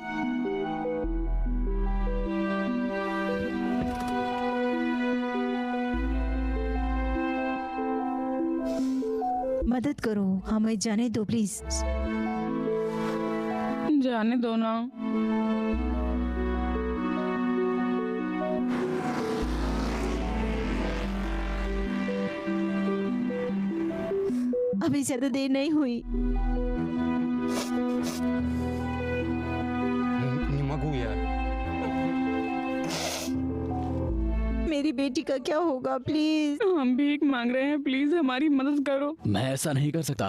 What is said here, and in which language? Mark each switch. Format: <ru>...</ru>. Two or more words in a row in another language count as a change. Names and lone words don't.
<hi>मदद करो, हमें जाने दो प्लीज। जाने दो ना। अभी ज्यादा देर नहीं हुई।</hi> <ru>Не могу я.</ru> <hi>मेरी बेटी का क्या होगा? प्लीज। हम भीख मांग रहे हैं, प्लीज हमारी मदद करो। मैं ऐसा नहीं कर सकता।</hi>